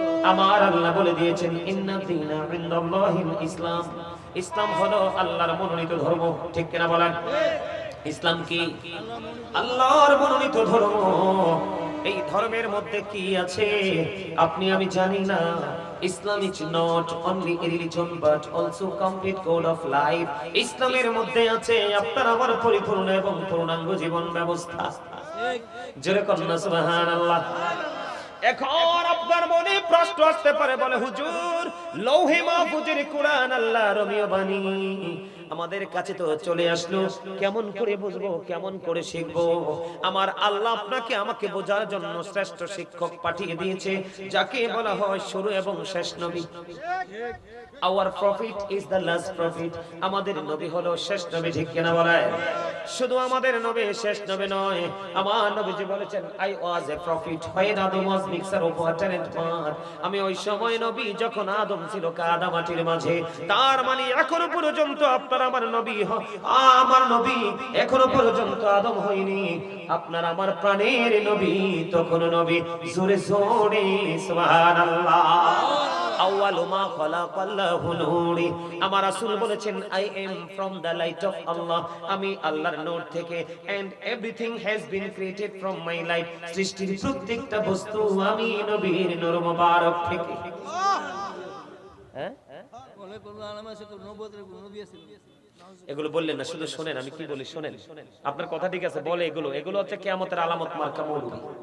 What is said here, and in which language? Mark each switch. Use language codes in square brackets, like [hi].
[bn] আমার আল্লাহ বলে দিয়েছেন, [ar] ইন্না দীনা ইনদাল্লাহিল ইসলাম। [bn] ইসলাম হলো আল্লাহর মনোনীত ধর্ম। ঠিক কিনা বলেন? ইসলাম কি? আল্লাহর মনোনীত ধর্ম। এই ধর্মের মধ্যে কি আছে আপনি আমি জানি না। [en] Islam is not only a religion but also complete code of life. [bn] ইসলামের মধ্যে আছে আপনার আমার পরিপূর্ণ এবং পূর্ণাঙ্গ জীবন ব্যবস্থা। জোরে কন্যা সুবহানাল্লাহ। এখন আপনার মনে প্রশ্ন আসতে পারে, বলে হুজুর লৌহে মাহফুজের কোরআন আল্লাহর রবিয় বাণী আমাদের কাছে তো চলে আসলো, কেমন করে বুঝবো, কেমন করে শিখবো? আমার আল্লাহ আপনাকে আমাকে বোঝার জন্য শ্রেষ্ঠ শিক্ষক পাঠিয়ে দিয়েছে, যাকে বলা হয় শুরু এবং শেষ নবী। [en] Our prophet is the last prophet. [bn] আমাদের নবী হলো শেষ নবী, ঠিক কিনা বলেন? শুধু আমাদের নবী শেষ নবী নয়, আমার নবীজি বলেছেন [en] I was a prophet when Adam was mixer of water and mud. [bn] আমি ওই সময় নবী যখন আদম ছিল কাদা মাটির মাঝে। তার মানে এখনো পর্যন্ত আপনার আমার নবী আমার নবী এখনো পর্যন্ত আদম হয়নি। আপনার আমার প্রাণের নবী তখন নবী। জোরে জোরে সুবহানাল্লাহ। [ar] আউয়ালু মা খালাকাল্লাহু নূরি। [bn] আমার রাসূল বলেছেন [en] I am from the light of Allah. [bn] আমি আল্লাহর নূর থেকে, [en] and everything has been created from my light. [bn] সৃষ্টির প্রত্যেকটা বস্তু আমি নবীর নূর মোবারক থেকে। হ্যাঁ বলে কোন আলামত আছে, কোন নবুয়তের কোন নবী আছে? এগুলো বললেন না, শুধু শুনেন আমি কি বলি শুনেন। আপনার কথা ঠিক আছে, বলে এগুলো হচ্ছে কিয়ামতের আলামত মার্কা মৌলবি।